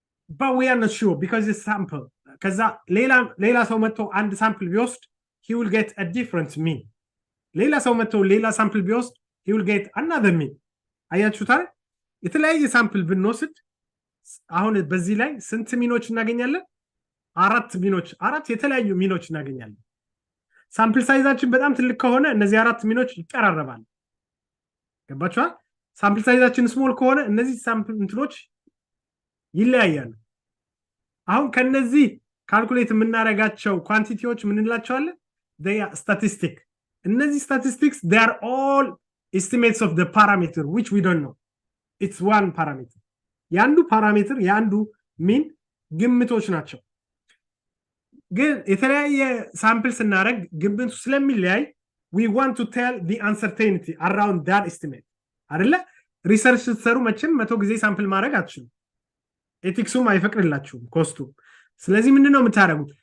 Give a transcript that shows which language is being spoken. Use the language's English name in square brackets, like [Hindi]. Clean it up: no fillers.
[English] But we are not sure because it's sample. Because [Amharic] ሌላ ሰው መጥቶ አንድ ሳምፕል ቢወስድ [English] he will get a different mean. [Amharic] ሌላ ሰው መጥቶ ሌላ ሳምፕል ቢወስድ [English] he will get another mean. [Amharic] አያችሁት አይደል? የተለያየ ሳምፕል ብንወስድ አሁን በዚህ ላይ ስንት ሚኖች እናገኛለን? አራት የተለያዩ ሚኖች እናገኛለን። ሳምፕል ሳይዛችን በጣም ትልቅ ከሆነ እነዚህ አራት ሚኖች ይቀራረባሉ። ገባችኋል? ሳምፕል ሳይዛችን ስሞል ከሆነ እነዚህ ሳምፕል እንትኖች ይለያያሉ። አሁን ከነዚህ ካልኩሌት የምናደርጋቸው ኳንቲቲዎች ምን እንላቸዋለን? [English] they are statistic. [Amharic] እነዚህ [English] statistics, they are all estimates of the parameter which we don't know. It's one parameter. [Amharic] ያንዱ ፓራሜትር ያንዱ ሚን ግምቶች ናቸው። ግን የተለያየ ሳምፕል ስናደርግ ግምቱ ስለሚለያይ [English] we want to tell the uncertainty around that estimate [Amharic] አይደለ? ሪሰርች ስትሰሩ መቼም 100 ጊዜ ሳምፕል ማድረግ አትችሉም። ኤቲክሱም አይፈቅድላችሁም፣ ኮስቱ። ስለዚህ ምንድነው የምታደርጉት?